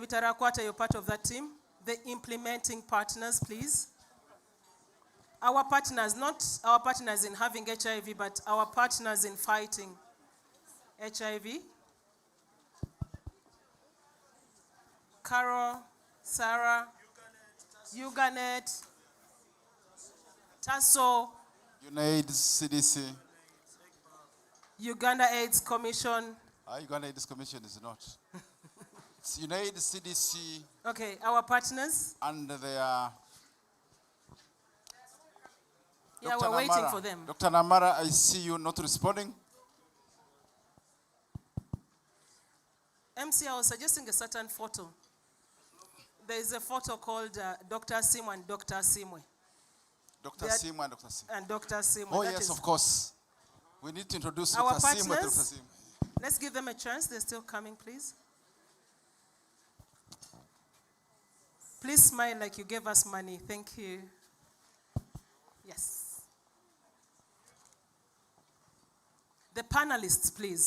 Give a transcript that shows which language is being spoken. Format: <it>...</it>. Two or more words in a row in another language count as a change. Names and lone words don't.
<en>Bitarakwata, you're part of that team. The implementing partners, please. Our partners, not our partners in having HIV, but our partners in fighting HIV. Carol, Sarah, Uganet, TASO, UNAIDS, CDC. Uganda AIDS Commission. Uganda AIDS Commission is not. It's UNAIDS, CDC. Okay, our partners. And they are. Yeah, we're waiting for them. Dr. Namara, I see you not responding. MC, I was suggesting a certain photo. There is a photo called Dr. Simwe and Dr. Simwe. Dr. Simwe and Dr. Simwe. And Dr. Simwe. Oh, yes, of course. We need to introduce Our Dr. Simwe and Dr. partners. Simwe. Let's give them a chance. They're still coming, please. Please smile like you gave us money. Thank you. Yes. The panelists, please.</en>